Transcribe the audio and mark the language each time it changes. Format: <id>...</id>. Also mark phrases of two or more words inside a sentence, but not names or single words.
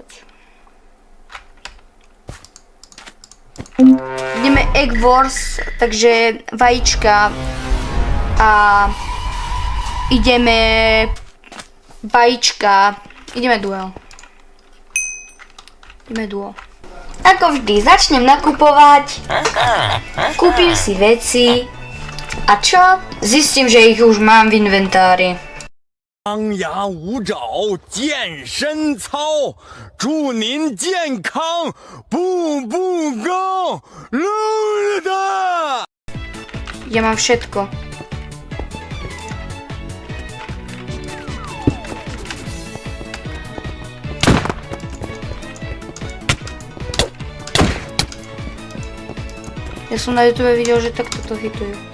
<sk>Ideme Egg Wars, takže vajíčka a ideme vajíčka, ideme duel. Ako vždy, začnem nakupovať, kúpim si veci a čo? Zistím, že ich už mám v inventári.</sk> <zh>张牙舞爪，健身操，祝您健康，步步高，噜的。</zh> <sk>Ja mám všetko. Ja som na YouTube videl, že takto to hitujú.</sk>